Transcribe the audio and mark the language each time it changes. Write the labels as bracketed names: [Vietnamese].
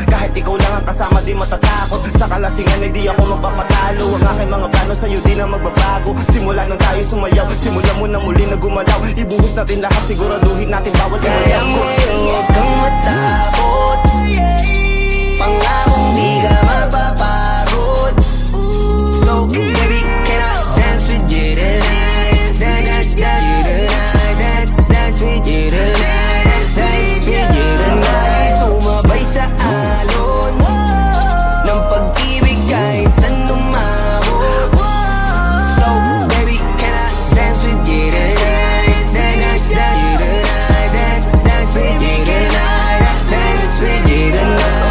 [Filipino] Kahit ikaw lang ang kasama, di matatakot. Sa kalasingan ay di ako magpapatalo. Ang aking mga plano sa'yo di na magbabago. Simula nang tayo sumayaw, simula mo na muli na gumalaw. Ibuhos natin lahat, siguraduhin natin bawat kaya ngayon huwag kang matakot. Pangakong di ka mapapagod. [English] So baby, can I dance with you tonight? Dance with you tonight. Dance with you tonight. [Filipino] Sumabay sa alon ng pag-ibig kahit saan umabot. [English] So baby, can I dance with you tonight? Dance with you tonight. Dance with you tonight. Dance with you tonight.